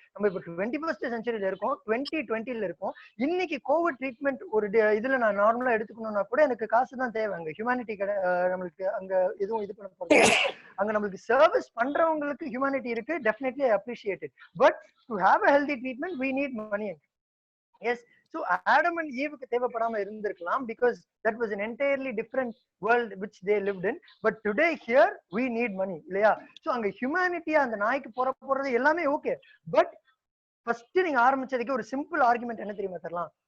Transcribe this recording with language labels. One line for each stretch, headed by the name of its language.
Tamil: நம்ம இப்போ 21st செஞ்சுரியில இருக்கோம், 2020ல இருக்கோம். இன்னைக்கு கோவிட் ட்ரீட்மெண்ட் ஒரு இதுல நான் நார்மலா எடுத்துக்கணும்னா கூட எனக்கு காசு தான் தேவை. அங்க ஹியூமனிட்டி நம்மளுக்கு அங்க எதுவும் இது பண்ண போறது. அங்க நம்மளுக்கு சர்வீஸ் பண்றவங்களுக்கு ஹியூமனிட்டி இருக்கு, definitely appreciated.
English: But to have a healthy treatment we need money. Yes. So Adam and Eve
Tamil: தேவைப்படாம இருந்திருக்கலாம்
English: because that was an entirely different world which they lived in. But today here we need money
Tamil: இல்லையா? So அங்க humanity அந்த நாய்க்கு போறது எல்லாமே okay. But first நீங்க ஆரம்பிச்சதுக்கு ஒரு சிம்பிள் ஆர்குமெண்ட் என்ன தெரியுமா தரலாம்?